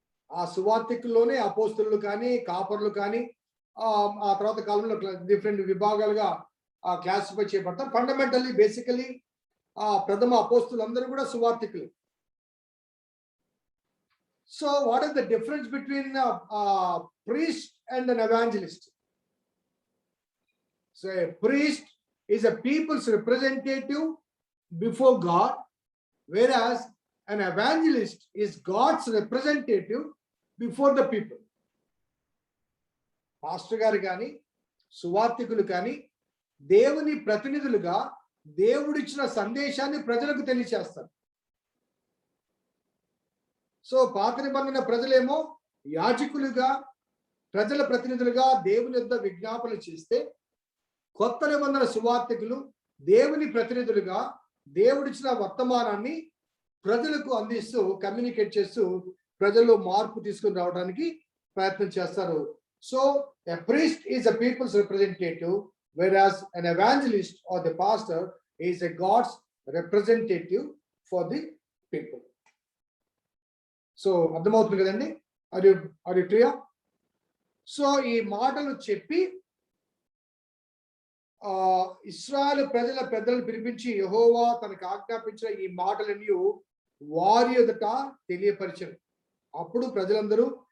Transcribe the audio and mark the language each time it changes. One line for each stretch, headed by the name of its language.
Telugu: ఆ సువార్తికుల్లోనే అపోస్తులు కానీ, కాపర్లు కానీ, ఆ తర్వాత కాలంలో డిఫరెంట్ విభాగాలుగా క్లాసిఫై చేయబడతారు. ఫండమెంటల్లీ బేసికలీ ప్రథమ అపోస్తులు అందరూ కూడా సువార్తికులు.
English: So what is the difference between priest and an evangelist? So a priest is a people's representative before God, whereas an evangelist is God's representative before the people.
Telugu: Pastor గారు కానీ, సువార్తికులు కానీ దేవుని ప్రతినిధులుగా దేవుడిచ్చిన సందేశాన్ని ప్రజలకు తెలియచేస్తారు. సో పాత నిబంధన ప్రజలేమో యాజకులుగా, ప్రజల ప్రతినిధులుగా దేవుని యొద్ద విజ్ఞాపనలు చేస్తే, కొత్త నిబంధన సువార్తికులు దేవుని ప్రతినిధులుగా దేవుడిచ్చిన వర్తమానాన్ని ప్రజలకు అందిస్తూ, కమ్యూనికేట్ చేస్తూ ప్రజల్లో మార్పు తీసుకుని రావడానికి ప్రయత్నం చేస్తారు.
English: So a priest is a people's representative, whereas an evangelist or the pastor is a God's representative for the people.
Telugu: So అర్థమవుతుంది కదండి?
English: Are you clear?
Telugu: సో ఈ మాటలు చెప్పి ఇశ్రాయేలు ప్రజల పెద్దలను పిలిపించి యెహోవా తనకు ఆజ్ఞాపించిన ఈ మాటలన్నీ వారి ఎదుట తెలియపరిచారు. అప్పుడు ప్రజలందరూ